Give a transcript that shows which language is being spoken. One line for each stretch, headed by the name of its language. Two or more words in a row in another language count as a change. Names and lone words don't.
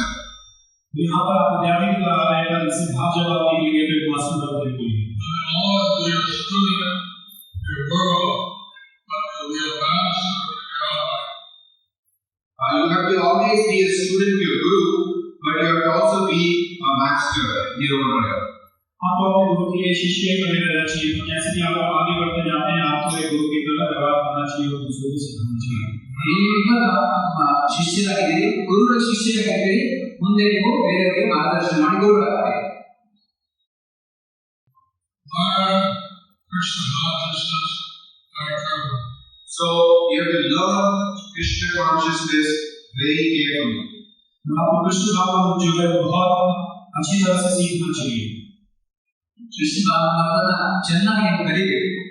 Hindi: यहाँ पर आप विद्यार्थी की तरह आ रहे हैं, इसी भाव जब आप निकलेंगे तो एक मास्टर बन जाएंगे।
English: You have to always be a student to your guru, but you have to also be a master in your own way.
Hindi: आपको अपने गुरु के लिए शिष्य बने रहना चाहिए। जैसे कि आप आगे बढ़ते जाते हैं, आपको एक गुरु की तरह व्यवहार करना चाहिए और दूसरों को सिखाना चाहिए।
Kannada: ಶಿಷ್ಯರಾಗಿದ್ದೀರಿ, ಗುರುಗಳ ಶಿಷ್ಯರಾಗಿದ್ದೀರಿ, ಮುಂದೆ ನೀವು ಬೇರೆಯವರಿಗೆ ಮಾರ್ಗದರ್ಶನ ಮಾಡಿ ಗೌರವಾಗ್ತೀರಿ.
English: So you have to learn Krishna consciousness very carefully.
Hindi: आपको कृष्ण भाव जो है बहुत अच्छी तरह से सीखना चाहिए।
Kannada: ಕೃಷ್ಣ ಭಾವನಾ ಚೆನ್ನಾಗಿ ಕಲಿಬೇಕು.